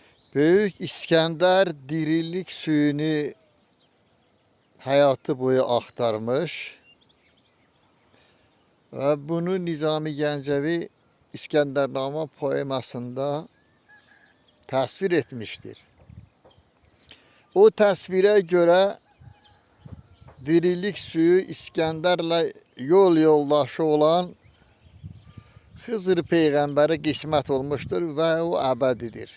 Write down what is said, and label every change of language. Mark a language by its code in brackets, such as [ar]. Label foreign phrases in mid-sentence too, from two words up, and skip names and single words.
[tr] Büyük İskender dirilik suyunu hayatı boyu aktarmış ve bunu Nizami Gəncəvi İskəndərnamə poemasında təsvir etmiştir. [az] O təsvirə görə dirilik suyu İskəndərlə yol yoldaşı olan Xızır Peyğəmbərə qismət olmuşdur və o əbədidir.